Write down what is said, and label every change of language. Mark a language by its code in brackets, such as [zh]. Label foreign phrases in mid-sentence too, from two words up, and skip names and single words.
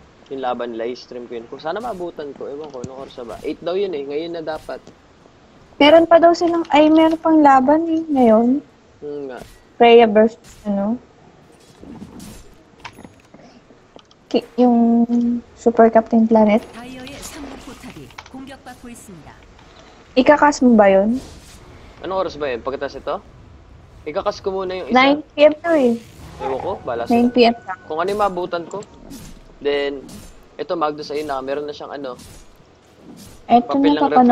[tl] Yung laban nila, stream ko yun. Kung sana maabutan ko, ewan ko, nung oras na ba? 8 daw yun eh, ngayon na dapat. Meron pa daw silang, meron pang laban eh, ngayon. Nga. Freya versus, yung Super Captain Planet. [ko] 다이어의 상부 포탑이 공격받고 있습니다. [tl] Ikakas mo ba yun? Anong oras ba yun? Pagkatas ito? Ikakas ko muna yung isa. 9 p.m. to eh. Ewan ko, bala 9 sila. p.m. Kung ano yung maabutan ko. Then, ito Magnus ayun na, meron na siyang ano. Eto Papel na, ng